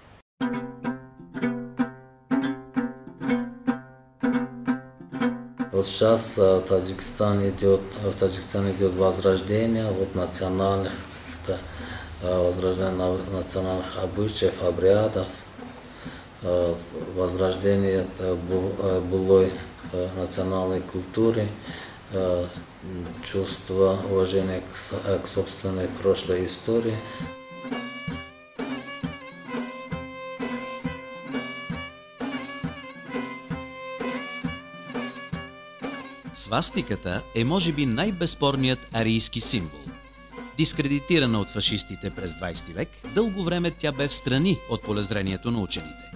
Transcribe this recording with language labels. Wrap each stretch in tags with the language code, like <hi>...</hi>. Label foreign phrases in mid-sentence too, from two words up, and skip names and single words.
<ru>Вот сейчас в Таджикистане идет возрождение национальных обычаев, обрядов, возрождение былой национальной культуры, чувство уважения к собственной прошлой истории.</ru> <bg>Свастиката е може би най-безспорният арийски символ. Дискредитирана от фашистите през 20 век, дълго време тя бе встрани от полезрението на учените.</bg>